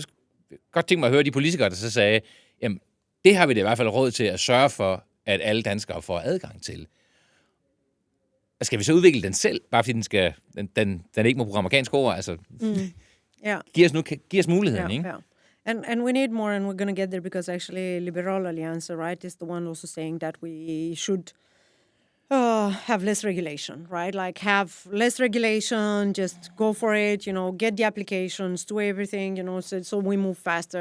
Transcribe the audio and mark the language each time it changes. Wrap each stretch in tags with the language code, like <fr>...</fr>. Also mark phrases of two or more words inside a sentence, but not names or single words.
<da>godt tænke mig at høre de politikere, der så sagde, jamen, Det har vi det i hvert fald råd til at sørge for, at alle danskere får adgang til. Skal vi så udvikle den selv, bare fordi den ikke må bruge amerikanske ord? Altså, giv os muligheden, ikke?</da> <en>Yeah. And we need more, and we're going to get there, because actually Liberal Alliance, right, is the one also saying that we should have less regulation, right? Like have less regulation, just go for it, get the applications, do everything, so we move faster.</en>